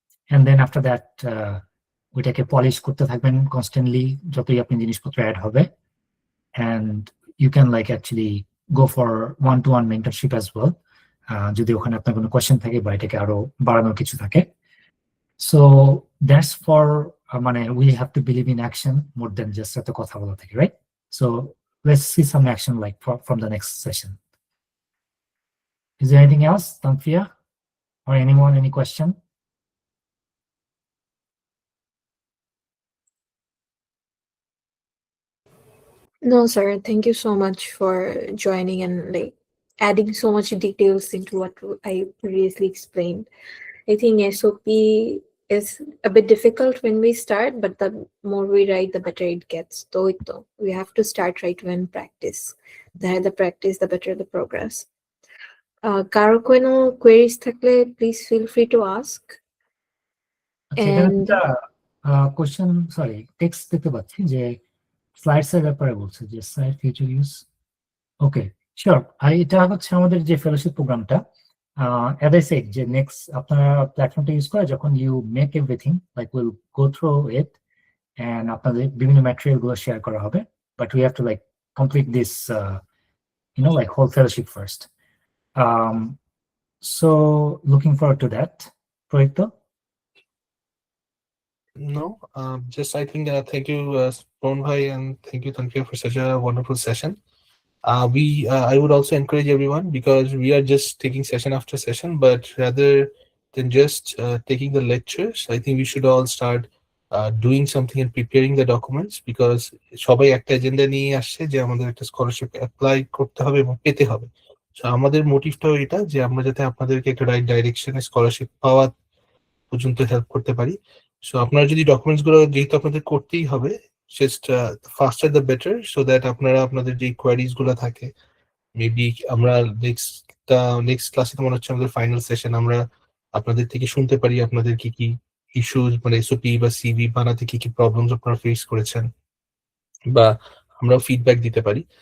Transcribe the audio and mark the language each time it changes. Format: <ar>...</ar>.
<en>and then after that</en> <bn>ওইটাকে polish করতে থাকবেন কনস্ট্যান্টলি যতই আপনি জিনিসপত্র অ্যাড হবে,</bn> <en>and you can like actually go for one to one mentorship as well,</en> <bn>যদি ওখানে আপনার কোনো কোয়েশ্চেন থাকে বা এটাকে আরো বাড়ানোর কিছু থাকে।</bn> <en>so that's for মানে we have to believe in action more than just</en> <bn>এত কথা বলা থেকে,</bn> <en>Right? So let's see some action like from the next session. Is there anything else, Tanfia, or anyone, any question? No, sir. Thank you so much for joining and like adding so much details into what I previously explained. I think SOP is a bit difficult when we start, but the more we write, the better it gets. Though we have to start right when practice. The higher the practice, the better the progress.</en> <bn>কারো কোনো</bn> <en>queries</en> <bn>থাকলে</bn> <en>please feel free to ask.</en> <bn>আচ্ছা, এখানে</bn> <en>And</en> <bn>একটা question, sorry, text দেখতে পাচ্ছি যে slides এর ব্যাপারে বলছে যে স্লাইড ফিউচার ইউজ। ওকে, শিওর। এটা হচ্ছে আমাদের যে ফেলোশিপ প্রোগ্রামটা,</bn> <en>as I said,</en> <bn>যে নেক্সট আপনারা প্ল্যাটফর্মটা ইউজ করে যখন</bn> <en>you make everything, like will go through it</en> <bn>and আপনাদের বিভিন্ন ম্যাটেরিয়াল গুলো শেয়ার করা হবে,</bn> <en>But we have to like complete this like whole fellowship first. So looking forward to that. Proyekto? No, just I think thank you, Pawan Bhai, and thank you, Tankya, for such a wonderful session. I would also encourage everyone, because we are just taking session after session, but rather than just taking the lectures, I think we should all start doing something and preparing the documents, because</en> <bn>সবাই একটা agenda নিয়ে আসছে যে আমাদের একটা scholarship apply করতে হবে এবং পেতে হবে। সো আমাদের মোটিভটাও এটা যে আমরা যাতে আপনাদেরকে একটা রাইট ডাইরেকশনে স্কলারশিপ পাওয়া পর্যন্ত হেল্প করতে পারি। সো আপনারা যদি ডকুমেন্টস গুলো যেহেতু আপনাদের করতেই হবে,</bn> <en>just faster the better, so that</en> <bn>আপনারা আপনাদের যে কোয়ারিজ গুলো থাকে, মেবি আমরা নেক্সট ক্লাসে তো মনে হচ্ছে আমাদের ফাইনাল সেশন, আমরা আপনাদের থেকে শুনতে পারি আপনাদের কি কি ইস্যুস, মানে এসওপি বা সিভি বানাতে কি কি প্রবলেমস আপনারা ফেস করেছেন, বা আমরাও ফিডব্যাক দিতে পারি।</bn>